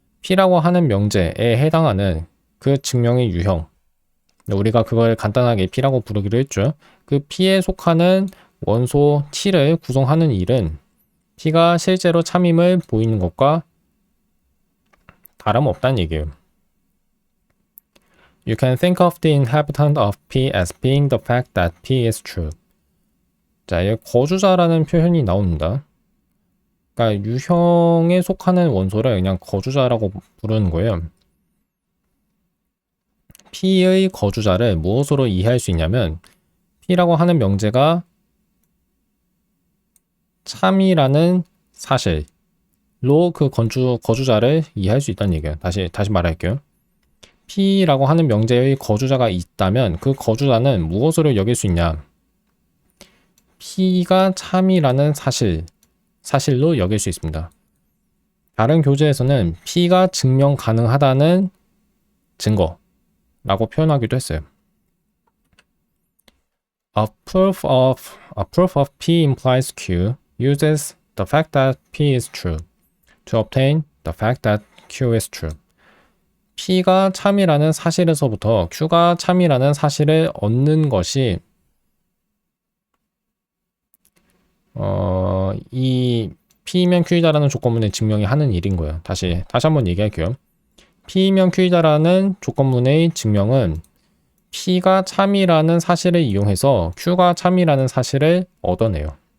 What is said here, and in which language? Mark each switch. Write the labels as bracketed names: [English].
[Korean] P라고 하는 명제에 해당하는 그 증명의 유형. 우리가 그걸 간단하게 P라고 부르기로 했죠. 그 P에 속하는 원소 T를 구성하는 일은 P가 실제로 참임을 보이는 것과 다름없다는 얘기예요. [English] You can think of the inhabitant of P as being the fact that P is true. [Korean] 자, 여기 거주자라는 표현이 나옵니다. 그러니까 유형에 속하는 원소를 그냥 거주자라고 부르는 거예요. P의 거주자를 무엇으로 이해할 수 있냐면 P라고 하는 명제가 참이라는 사실로 그 거주자를 이해할 수 있다는 얘기예요. 다시 말할게요. P라고 하는 명제의 거주자가 있다면 그 거주자는 무엇으로 여길 수 있냐? P가 참이라는 사실로 여길 수 있습니다. 다른 교재에서는 P가 증명 가능하다는 증거라고 표현하기도 했어요. [English] A proof of P implies Q uses the fact that P is true to obtain the fact that Q is true. [Korean] P가 참이라는 사실에서부터 Q가 참이라는 사실을 얻는 것이 이 P이면 Q이다라는 조건문의 증명이 하는 일인 거예요. 다시 한번 얘기할게요. P이면 Q이다라는 조건문의 증명은 P가 참이라는 사실을 이용해서 Q가 참이라는 사실을 얻어내요.